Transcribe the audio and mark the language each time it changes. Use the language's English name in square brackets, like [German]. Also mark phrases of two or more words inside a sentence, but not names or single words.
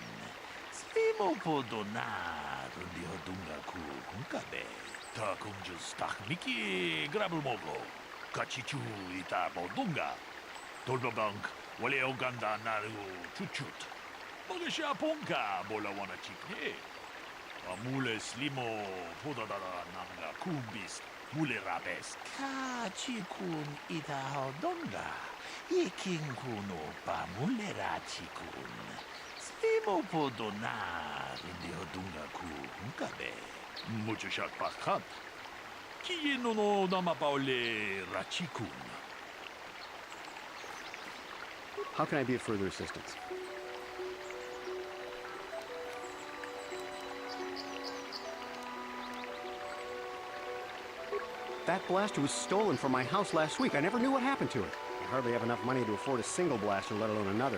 [English] Slimo podona rudio dunga ku hunkabe. Ta kunjus takmiki grabulmogo. Kachichu ita bodunga. Tolbabank wale oganda naru chuchut. Mogesha ponka bola wana chikne. Amule slimo podadara nanga kumbis. Mule rabes. Ka chikun ita donga. Iking kuno pa mulera chikun. Slimo podona rudio dunga ku hunkabe. Mucho shak pakhat. Kiye no nama paole rachikun. How can I be of further assistance? That blaster was stolen from my house last week. I never knew what happened to it. I hardly have enough money to afford a single blaster, let alone another.